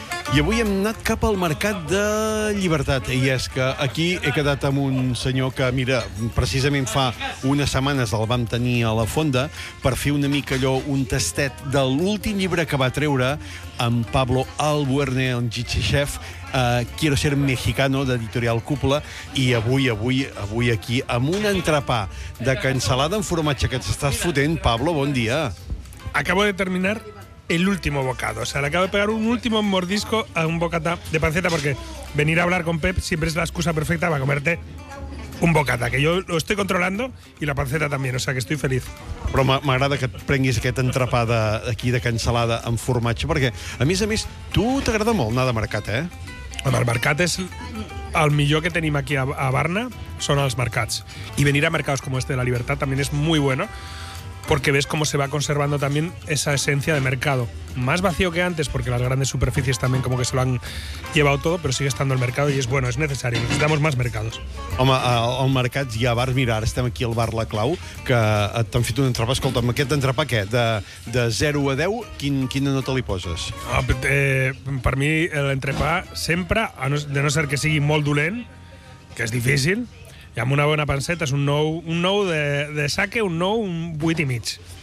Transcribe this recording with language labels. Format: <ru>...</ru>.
<ca>I avui hem anat cap al Mercat de Llibertat. I és que aquí he quedat amb un senyor que, mira, precisament fa unes setmanes el vam tenir a la fonda per fer una mica allò, un tastet de l'últim llibre que va treure amb Pablo Albuerne, el Gitxichef, Quiero ser mexicano, d'Editorial Cúpula, i avui aquí, amb un entrepà de cansalada amb formatge que t'estàs fotent. Pablo, bon dia.</ca> <es>Acabo de terminar el último bocado. O sea, le acabo de pegar un último mordisco a un bocata de panceta, porque venir a hablar con Pep siempre es la excusa perfecta para comerte un bocata, que yo lo estoy controlando, y la panceta también, o sea, que estoy feliz.</es> <ca>Però m'agrada que et prenguis aquest entrepà d'aquí de cansalada amb formatge, perquè, a més, tu t'agrada molt anar de mercat, eh? El mercat és el millor que tenim aquí a Barna, són els mercats. I venir a mercats com este de la Libertad també és</ca> <es>muy bueno, porque ves cómo se va conservando también esa esencia de mercado. Más vacío que antes, porque las grandes superficies también como que se lo han llevado todo, pero sigue estando el mercado y es bueno, es necesario. Necesitamos más mercados.</es> <ca>Home, al mercat hi ha bars. Mira, ara estem aquí al bar La Clau, que t'han fet un entrepà. Escolta, amb aquest entrepà què? De 0 a 10, quina nota li poses? Per mi, l'entrepà sempre, de no ser que sigui molt dolent, que és difícil, i amb una bona panceta és un nou de sake, un nou, un 8.5.</ca>